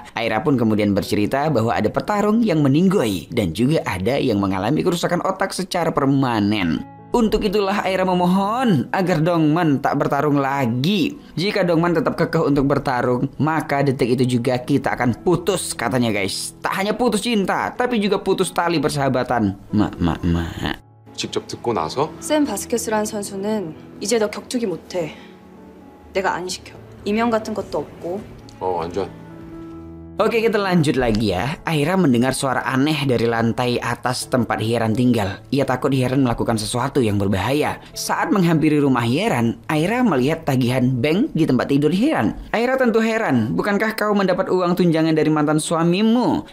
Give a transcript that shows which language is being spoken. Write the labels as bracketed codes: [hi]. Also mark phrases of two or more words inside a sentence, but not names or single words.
[id] Aira pun kemudian bercerita bahwa ada petarung yang meninggoy dan juga ada yang mengalami kerusakan otak secara permanen. Untuk itulah Aira memohon agar Dongman tak bertarung lagi. Jika Dongman tetap kekeh untuk bertarung, maka detik itu juga kita akan putus katanya guys. Tak hanya putus cinta, tapi juga putus tali persahabatan. [ko] 직접 듣고 나서? 샘 바스케스라는 선수는 이제 너 격투기 못해. 내가 안 시켜. 이명 같은 것도 없고. 완전. [id] Oke, kita lanjut lagi ya. Aira mendengar suara aneh dari lantai atas tempat Hieran tinggal. Ia takut Hieran melakukan sesuatu yang berbahaya. Saat menghampiri rumah Hieran, Aira melihat tagihan bank di tempat tidur Hieran. Aira tentu heran, bukankah kau mendapat uang tunjangan dari mantan suamimu?